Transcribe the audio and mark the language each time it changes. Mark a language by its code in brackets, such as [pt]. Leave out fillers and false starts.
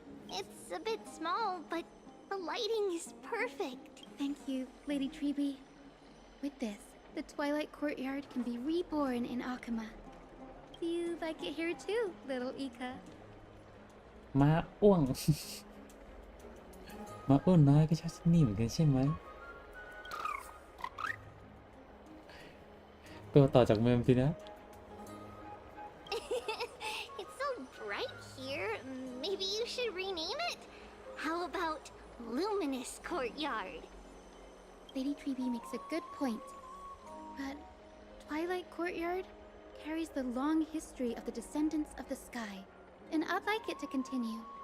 [en] It's a bit small, but the lighting is perfect. Thank you, Lady Treeby. With this, the Twilight Courtyard can be reborn in Akama. Do you like it here too, little Ika? [th] ม้าอ้วง ม้าอ้วนน้อยก็ชอบที่นี่เหมือนกันใช่ไหมตัวต่อจากเมมสินะ [en] It's so bright here. Maybe you should rename it? How about Luminous Courtyard? Lady Treeby makes a good point. But Twilight Courtyard carries the long history of the descendants of the sky, and I'd like it to continue.